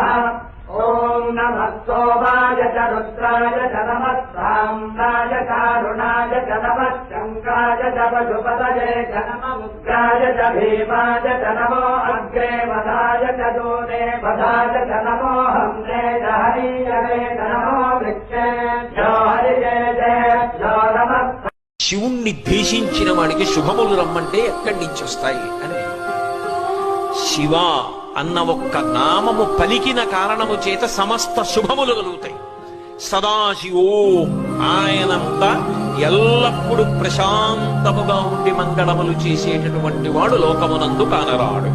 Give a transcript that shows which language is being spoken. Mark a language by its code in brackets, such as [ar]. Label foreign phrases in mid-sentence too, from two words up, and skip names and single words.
[sa] ओम नमः सोमाय च रुद्राय च नमः साम्राय कारुणाय च नमः शङ्काय च पशुपतये च नमः उग्राय च भीमाय च नमो अग्रे वधाय च दूरे वधाय च नमो हम्ने च हरिये च नमो वृक्षेभ्यो हरिकेभ्यो नमः। [te] శివుణ్ణి ద్వేషించిన వాడికి శుభములు రమ్మంటే ఎక్కడి నుంచి వస్తాయి అని శివ అన్న ఒక్క నామము పలికిన కారణము చేత సమస్త శుభములు కలుగుతాయి. సదాశివో ఆయనంత ఎల్లప్పుడూ ప్రశాంతముగా ఉండి మంగళములు చేసేటటువంటి వాడు లోకమునందు కానరాడు.